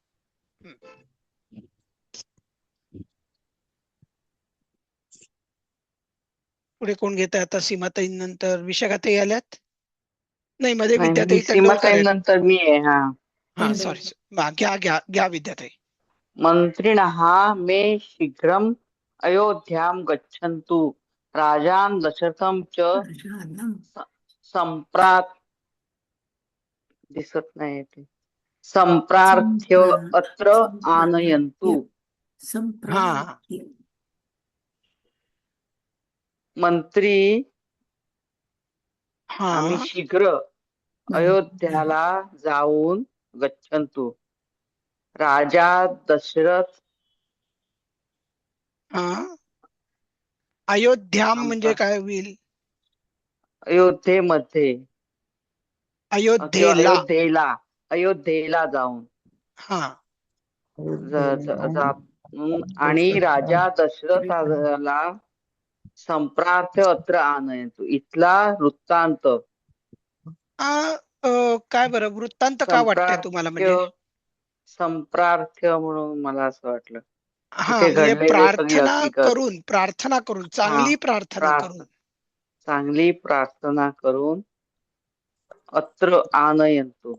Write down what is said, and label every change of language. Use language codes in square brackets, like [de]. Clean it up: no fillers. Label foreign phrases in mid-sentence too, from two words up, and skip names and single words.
[mr] पुढे कोण घेत आता? सीमाताई नंतर विशाखाताई आल्यात? नाही, मध्ये नाही, मी विद्याताई तंडवलकर आहेत. सीमाताईंनंतर मी आहे. हा. हा, सॉरी, घ्या घ्या घ्या विद्याताई. [sa] मन्त्रिणः मे शीघ्रम् अयोध्यां गच्छन्तु राजान् दशरथं च सम्प्राप् [mr] दिसत नाही ते [sa] सम्प्रार्थ्य अत्र आनयन्तु. [mr] हा, मंत्री हा, आम्ही शीघ्र अयोध्याला जाऊन [sa] गच्छन्तु राजा दशरथ [mr] हा. अयोध्याम म्हणजे [sa] सम्प्रा- [mr] काय होईल? अयोध्येमध्ये किंवा अयोध्येला. अयोध्येला जाऊन हा, आणि राजा दशरथाला [sa] संप्रार्थ्य अत्र आनयन्तु. [mr] इथला वृत्तांत काय बरं, वृत्तांत का वाटतंय तुम्हाला? म्हणजे संप्रार्थ्य म्हणून मला असं वाटलं. हा, इथे म्हणजे घडलेली सगळी हकीकत. प्रार्थना करून, हा, चांगली प्रार्थना करून. चांगली प्रार्थना करून [sa] अत्र आनयन्तु.